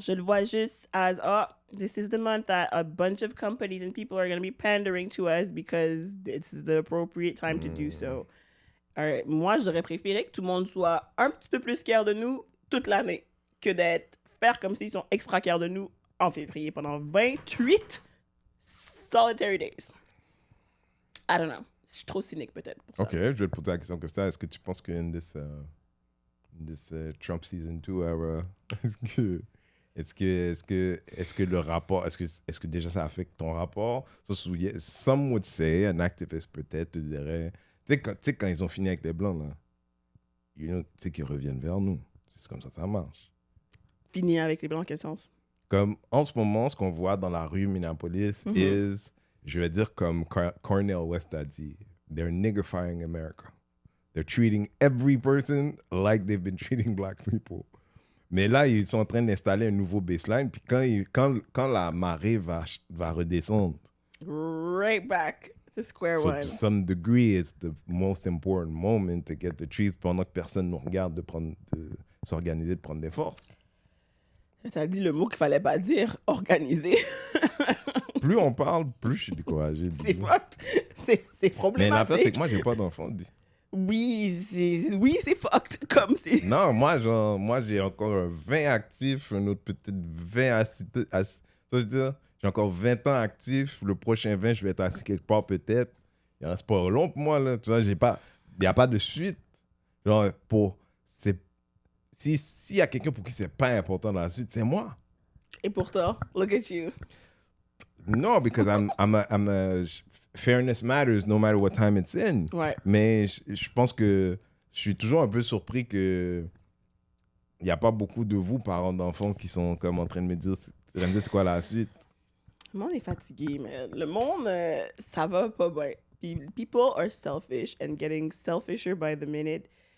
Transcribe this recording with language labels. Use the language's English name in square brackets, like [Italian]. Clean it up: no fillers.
[French] Je le vois juste [English] as, oh, this is the month that a bunch of companies and people are going to be pandering to us because it's the appropriate time to do so. [French] Moi, j'aurais préféré que tout le monde soit un petit peu plus fier de nous toute l'année que d'être faire comme s'ils sont extra fiers de nous en février pendant [English] 28 solitary days. I don't know. [French] Je suis trop cynique peut-être pour ça. Ok, je vais te poser la question que ça. Est-ce que tu penses que [English] this Trump season 2 era, [French] est-ce que le rapport, est-ce que déjà ça affecte ton rapport? [English] Some would say, [French] un activiste peut-être te dirait, tu sais quand ils ont fini avec les blancs là, tu sais qu'ils reviennent vers nous. C'est comme ça marche. Fini avec les blancs, en quel sens? Comme en ce moment, ce qu'on voit dans la rue Minneapolis is, je vais dire comme Cornel West a dit, [English] they're niggifying America. They're treating every person like they've been treating black people. [French] Mais là, ils sont en train d'installer un nouveau baseline. Puis quand la marée va redescendre, [English] right back to square one. To some degree, it's the most important moment to get the truth [French] pendant que personne nous regarde de s'organiser, de prendre des forces. Ça dit le mot qu'il fallait pas dire, organiser. Plus on parle, plus je suis découragé. C'est problématique. Mais l'affaire, c'est que moi, j'ai pas d'enfant. Oui, c'est fucked comme c'est. Non, moi j'ai encore 20 actifs, un autre peut-être 20 assis. Ça veut dire, j'ai encore 20 ans actifs. Le prochain 20, je vais être assis quelque part peut-être. Il y a un sport long pour moi, là. Tu vois, il n'y a pas de suite. Genre, s'il y a quelqu'un pour qui c'est pas important dans la suite, c'est moi. Et pourtant, [English] look at you. No, because I'm a fairness matters no matter what time it's in. [French] Ouais. Mais je pense que je suis toujours un peu surpris que il n'y a pas beaucoup de vous, parents d'enfants, qui sont comme en train de me dire c'est quoi la suite. Le monde est fatigué, mais le monde, ça va pas bien. [English] People are selfish and getting selfisher by the minute.